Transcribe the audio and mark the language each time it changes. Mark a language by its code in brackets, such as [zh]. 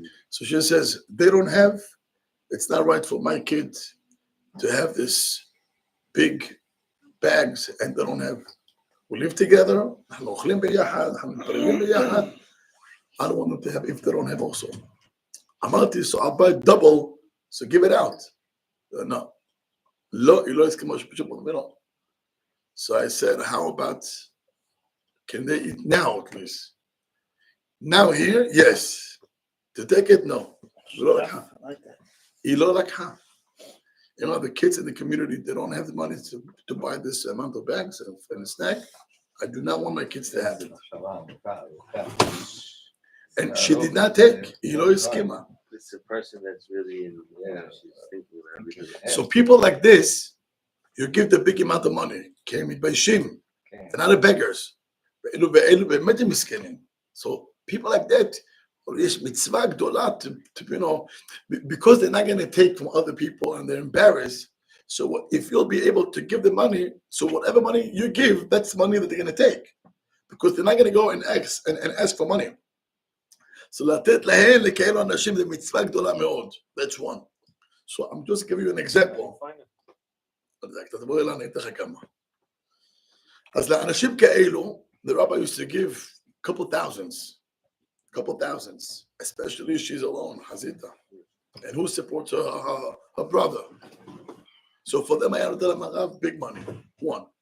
[en] So she says, they don't have, it's not right for my kid to have this big bags and they don't have. We live together, [he] אנחנו אוכלים ביחד, אנחנו מתפללים ביחד. [en] I don't want them to have if they don't have also. אמרתי, so I'll buy double, so give it out. No. [he] לא, היא לא הסכימה שפשוט לא. [en] So I said, how about, can they eat now at least? Now here, yes. To take it, no. [he] היא לא לקחה. [en] I like that. [he] היא לא לקחה. [en] The kids in the community, they don't have the money to buy this amount of bags and a snack. I do not want my kids to have it. And she did not take. [he] היא לא הסכימה. [en] It's a person that's really in, she's thinking about everything. So people like this, you give the big amount of money. Okay, מתביישים. They're not the beggars. [he] ואלו באמת הם מסכנים. [en] So people like that, [he] יש מצווה גדולה [en] to because they're not going to take from other people and they're embarrassed. So if you'll be able to give the money, so whatever money you give, that's money that they're going to take. Because they're not going to go and ask for money. [he] So לתת להם לכאלו אנשים זה מצווה גדולה מאוד. [en] That's one. So I'm just giving you an example. [he] תדבר אליי, אני אתן לך כמה. אז לאנשים כאלו, [en] the rabbi used to give a couple thousands, especially she's alone, Hazita. And who supports her brother? So for them, I had to tell them, big money. One.